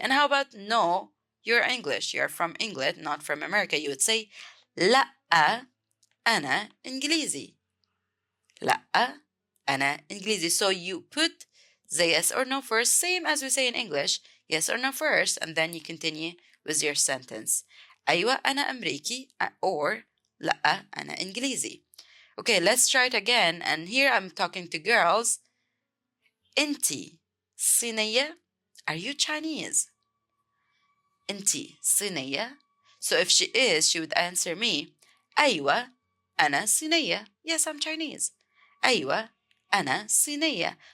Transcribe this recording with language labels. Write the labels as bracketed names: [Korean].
[English] And how about no, you're English, you're from England, not from America. You would say [Arabic] لا أنا إنجليزي. لا أنا إنجليزي. [English] So you put the yes or no first, same as we say in English, yes or no first, and then you continue with your sentence. [Arabic] أيوة أنا أمريكي, [English] or [Arabic] لا أنا إنجليزي. [English] Okay, let's try it again. And here I'm talking to girls. [Arabic] أنتي صينية? [English] Are you Chinese? [Arabic] أنتي صينية? [English] So if she is, she would answer me, [Arabic] أيوة أنا صينية. [English] Yes, I'm Chinese. [Arabic] أيوة أنا صينية.